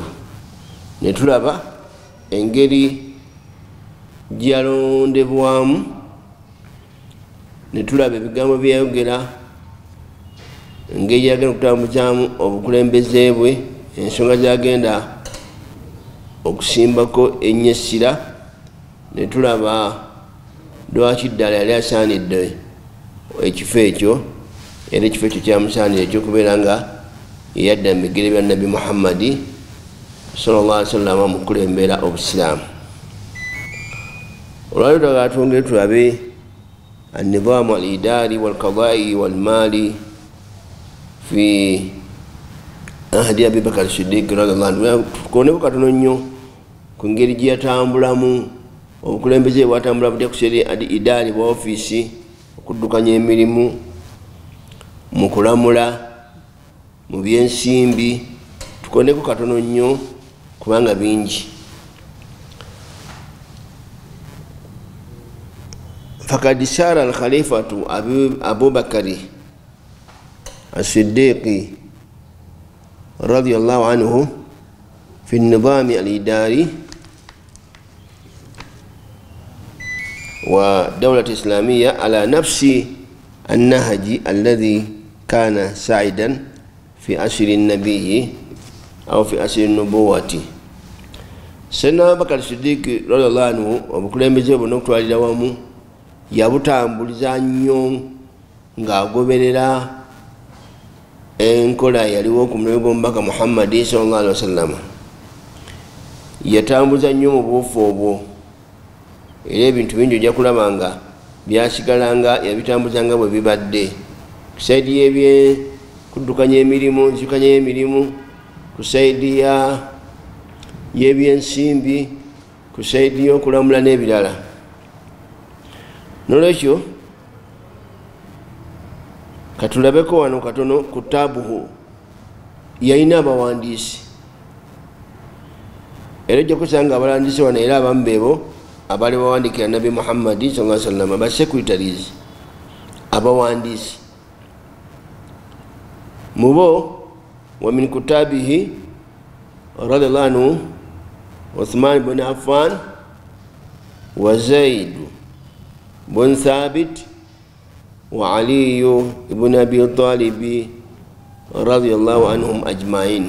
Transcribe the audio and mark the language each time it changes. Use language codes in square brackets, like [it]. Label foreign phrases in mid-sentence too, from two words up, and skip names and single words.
[lg] Netulaba engeri gyalondebwamu, netulaba ebigambo byayogera, engeri gyagenda okutambuzaamu obukulembeze bwe, ensonga gyagenda okusimbako ennyesira. Netulaba lwaki ddala yali asaanidde ekifo ekyo, era ekifo ekyo kyamusaanira ekyokubeera nga yadda mu bigere bya Nabbi Muhammadi [ar] صلى الله عليه وسلم [lg] mu kulembera obusiraamu. Olwaleero twagala twongere tulabe [ar] النظام الإداري والقضائي والمالي في عهد أبي بكر الصديق رضي الله عنه. [lg] Tukoneko katono nnyo ku ngeri gye yatambulamu obukulembeze bwatambula butya kuseri idaari bwa ofiisi, okuddukanya emirimu, mu kulamula, mu byensimbi. Tukoneko katono nnyo kubanga bingi. [ar] فقد سار الخليفة أبو بكر الصديق رضي الله عنه في النظام الإداري والدولة الإسلامية على نفس النهج الذي كان سائدا في عصر النبي أو في عصر النبوة. [lg] Sayyidina Abubakar Siddiq [ar] رضي الله عنه [lg] obukulembeze buno okutwalira wamu yabutambuliza nnyo ng'agoberera enkola yaliwo ku mulembe gw'omubaka Muhammadi [ar] صلى الله عليه وسلم. [lg] Yatambuza nnyo mu buufu obwo, era ebintu bingi ojja kulaba nga byasigala nga yabitambuza nga bwe bibadde. Ku saidi y'ebye kuddukanya emirimu, nzikanya y'emirimu, ku saidi y'ebyensimbi, ku saidi y'okulamula n'ebirala. Nolwekyo katulabeko wano katono ku taabuhu, yalina abawandiisi, era ojja kusanga abawandiisi wano era abamu beebo abali bawandikira Nabi Muhammadi [ar] صلى الله عليه وسلم, [lg] aba secretaries, abawandiisi mubo. [ar] ومن كتابه رضي الله عنه عثمان بن عفان وزيد بن ثابت وعلي بن أبي طالب رضي الله عنهم أجمعين.